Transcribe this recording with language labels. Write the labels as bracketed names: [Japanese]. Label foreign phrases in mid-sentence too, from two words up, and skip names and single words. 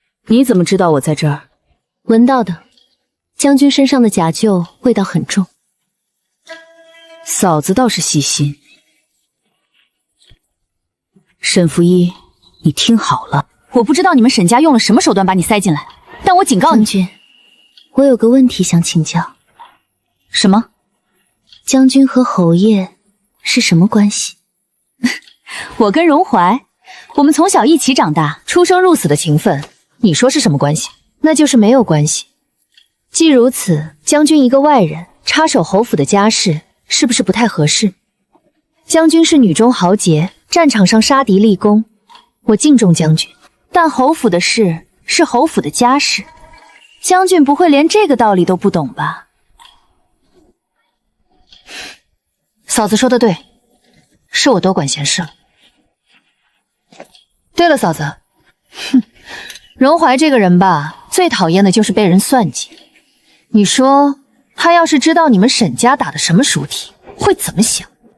[Chinese] 你怎么知道我在这兒？聞到的。將軍身上的甲臼味道很重。嫂子倒是細心。沈福一，你听好了，我不知道你們沈家用了什麼手段把你塞進來，但我警告你，將軍，我有個問題想請教。什麼？將軍和侯爺是什麼關係？我跟榮懷，我們從小一起長大，出生入死的情分，你說是什麼關係？那就是沒有關係。既如此，將軍一個外人插手侯府的家事，是不是不太合適？將軍是女中豪傑，戰場上殺敵立功，我敬重將軍，但侯府的事是侯府的家事，將軍不會連這個道理都不懂吧？嫂子說的對，是我多管閒事了。對了，嫂子，榮懷這個人吧，最討厭的就是被人算計。你說他要是知道你們沈家打的什麼熟體，會怎麼想？